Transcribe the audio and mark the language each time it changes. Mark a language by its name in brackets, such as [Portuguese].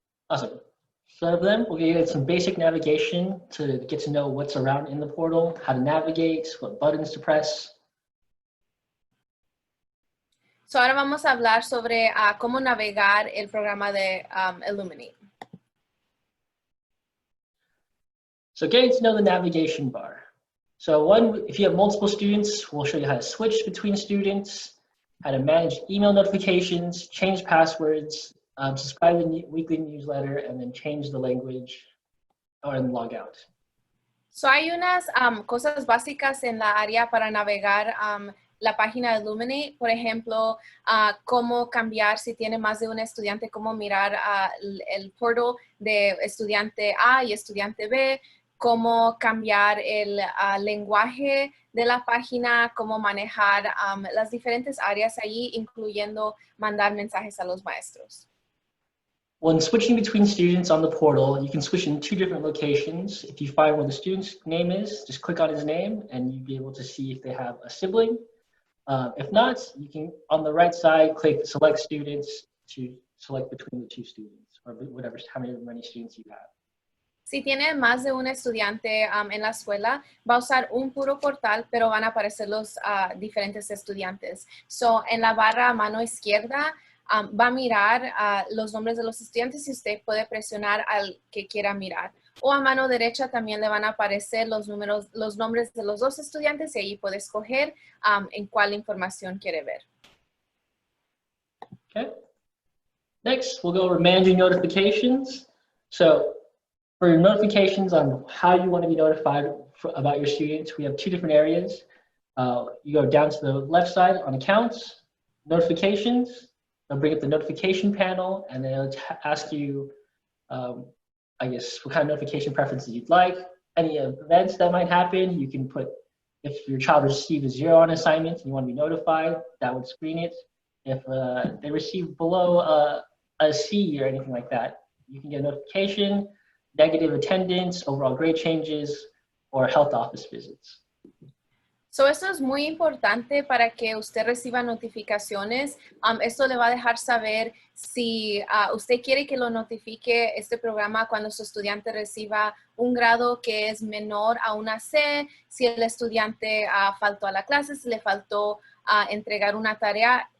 [English] Awesome. So for them, we'll get some basic navigation to get to know what's around in the portal, how to navigate, what buttons to press. [Spanish] So ahora vamos a hablar sobre cómo navegar el programa de Iluminate. [English] So getting to know the navigation bar. So if you have multiple students, we'll show you how to switch between students, how to manage email notifications, change passwords, subscribe to the weekly newsletter, and then change the language and log out. [Spanish] So hay unas cosas básicas en la área para navegar la página de Iluminate, por ejemplo, cómo cambiar si tiene más de un estudiante, cómo mirar el portal de estudiante A y estudiante B, cómo cambiar el lenguaje de la página, cómo manejar las diferentes áreas allí, incluyendo mandar mensajes a los maestros. [English] When switching between students on the portal, you can switch in 2 different locations. If you find where the student's name is, just click on his name and you'll be able to see if they have a sibling. If not, you can, on the right side, click select students to select between the 2 students or whatever, how many students you have. [Spanish] Si tiene más de un estudiante en la escuela, va a usar un puro portal, pero van a aparecer los diferentes estudiantes. So, en la barra a mano izquierda, va a mirar los nombres de los estudiantes y usted puede presionar al que quiera mirar. O a mano derecha también le van a aparecer los nombres de los 2 estudiantes y ahí puede escoger en cuál información quiere ver. [English] Okay. Next, we'll go over managing notifications. So for your notifications on how you want to be notified about your students, we have 2 different areas. You go down to the left side on accounts, notifications. It'll bring up the notification panel, and then it'll ask you, I guess, what kind of notification preferences you'd like. Any events that might happen, you can put, if your child received a 0 on assignment and you want to be notified, that would screen it. If they receive below a C or anything like that, you can get a notification, negative attendance, overall grade changes, or health office visits. [Spanish] So, esto es muy importante para que usted reciba notificaciones. Esto le va a dejar saber si usted quiere que lo notifique este programa cuando su estudiante reciba un grado que es menor a una C, si el estudiante faltó a la clase, si le faltó entregar una tarea.